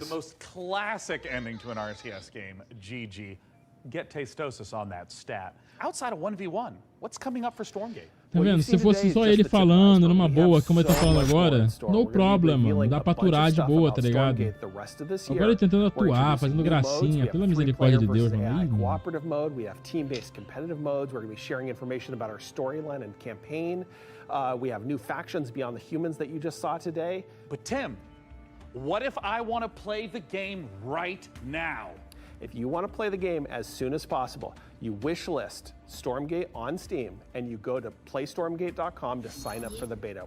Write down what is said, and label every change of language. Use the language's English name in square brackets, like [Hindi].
[English] The most classic ending to an RTS game, GG. Get Tastosis on that stat. Outside of 1v1, what's coming up for Stormgate? [Portuguese] Tá vendo? Se fosse só ele falando numa boa, como ele tá falando agora, [English] no problem, [Portuguese] mano. Dá pra aturar de boa, tá ligado? Agora ele tentando atuar, fazendo gracinha, pela misericórdia de Deus, mano. [English] Cooperative mode, we have team-based competitive modes. We're going to be sharing information about our storyline and campaign. We have new factions beyond the humans that you just saw today. But Tim, what if I want to play the game right now? If you want to play the game as soon as possible, you wish list Stormgate on Steam and you go to playstormgate.com to sign up for the beta.